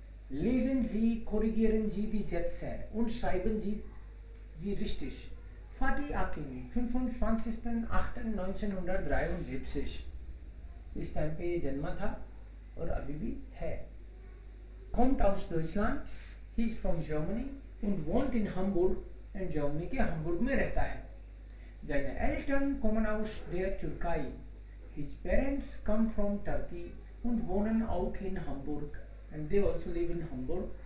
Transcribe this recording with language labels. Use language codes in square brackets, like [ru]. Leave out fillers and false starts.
[de] Lesen Sie, korrigieren Sie die Sätze und schreiben Sie richtig. [hi] Fatih Akin, 25.08.1973 इस time पे ये जन्मा था और अभी भी है. [de] Kommt aus Deutschland, [en] he is from Germany [de] und wohnt in Hamburg and [hi] Germany के Hamburg में रहता है. [de] Seine Eltern kommen aus der Türkei. [en] His parents come from Turkey [de] und wohnen auch in Hamburg [en] and they also live in Hamburg.